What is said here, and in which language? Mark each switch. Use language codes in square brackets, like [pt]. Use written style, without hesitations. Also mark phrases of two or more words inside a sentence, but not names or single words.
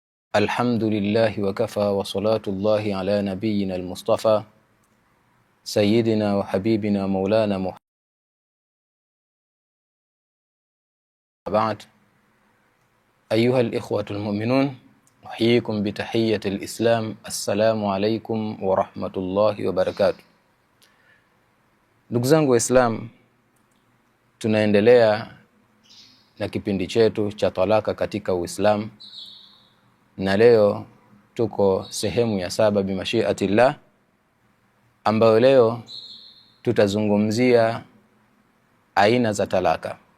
[ar] الحمد لله وكفى وصلاة الله على نبينا المصطفى سيدنا وحبيبنا مولانا محمد. بعد، أيها الإخوة المؤمنون، أحييكم بتحية الإسلام. السلام عليكم ورحمة الله وبركاته. [sw] Ndugu zangu Waislamu, tunaendelea na kipindi chetu cha talaka katika Uislamu, na leo tuko sehemu ya 7 bimashiatillah, ambayo leo tutazungumzia aina za talaka.